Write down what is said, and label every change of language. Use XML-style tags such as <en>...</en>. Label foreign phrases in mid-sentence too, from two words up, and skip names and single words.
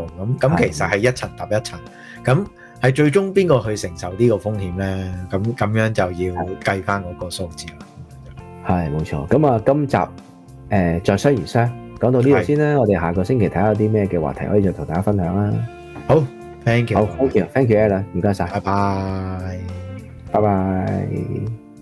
<yue>咁其實係一層搭一層。咁係最終邊個去承受呢個風險咧？咁樣就要計翻嗰個數字啦。係冇錯。咁啊，今集在商言商講到呢度先啦。我哋下個星期睇下有啲咩嘅話題可以再同大家分享啦。好 ，</yue> <en>thank you，thank you，</en> <yue>Ella，唔該晒，拜拜。</yue>